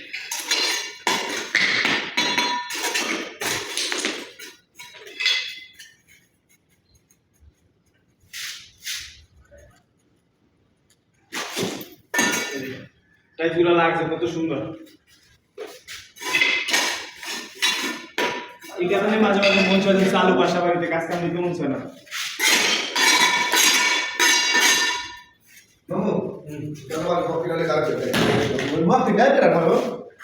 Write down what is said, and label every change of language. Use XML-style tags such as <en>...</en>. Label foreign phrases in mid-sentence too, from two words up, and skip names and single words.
<bn>টাইসগুলো লাগছে কত সুন্দর। এই কারণে মাঝে মাঝে মন চায় যে চালু বাসা বাড়িতে কাজ কাম দিতে মন চায় না।</bn> <es>No, no. Ya no va a copiar el arte. Más que nada, hermano.</es>